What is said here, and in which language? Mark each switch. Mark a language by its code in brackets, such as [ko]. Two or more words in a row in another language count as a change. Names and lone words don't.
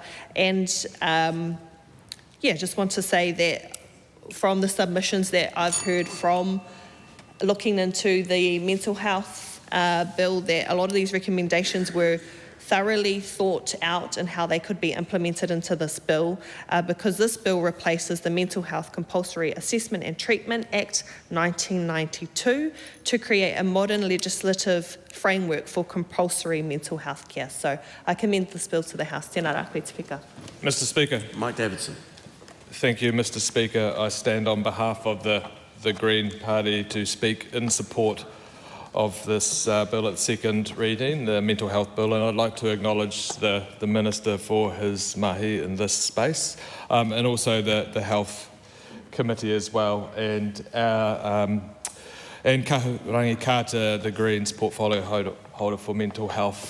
[en] And just want to say that from the submissions that I've heard from looking into the mental health bill, that a lot of these recommendations were thoroughly thought out and how they could be implemented into this bill, because this bill replaces the Mental Health Compulsory Assessment and Treatment Act 1992 to create a modern legislative framework for compulsory mental health care. So I commend this bill to the House. [mi] Tēnā rā koe te whika. [en] Mr. Speaker. Mike Davidson. Thank you, Mr. Speaker. I stand on behalf of the Green Party to speak in support of this bill at second reading, the mental health bill, and I'd like to acknowledge the Minister for his mahi in this space, and also the Health Committee as well, and our and Kahurangi Carter, the Greens portfolio holder for mental health.